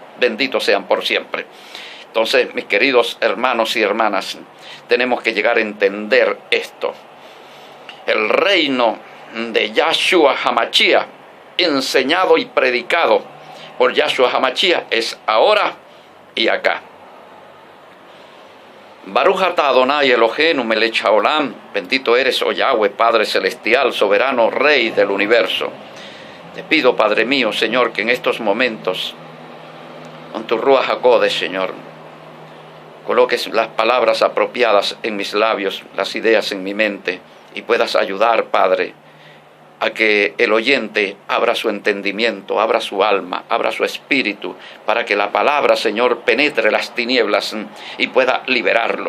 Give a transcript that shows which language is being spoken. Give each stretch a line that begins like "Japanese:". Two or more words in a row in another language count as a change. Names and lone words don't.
Spanish: Benditos sean por siempre. Entonces, mis queridos hermanos y hermanas, tenemos que llegar a entender esto. El reino de Yahshua HaMashiach, enseñado y predicado por Yahshua HaMashiach, es ahora y acá.
Hebrew: ברוך אתה אדוני אלוהינו מלך העולם,
Spanish: bendito eres, oh Yahweh, Padre Celestial, soberano Rey del universo. Te pido, Padre mío, Señor, que en estos momentos, con tu
Hebrew: רוח הקודש,
Spanish: Señor, coloques las palabras apropiadas en mis labios, las ideas en mi mente, y puedas ayudar, Padre, a que el oyente abra su entendimiento, abra su alma, abra su espíritu, para que la palabra, Señor, penetre las tinieblas y pueda liberarlo.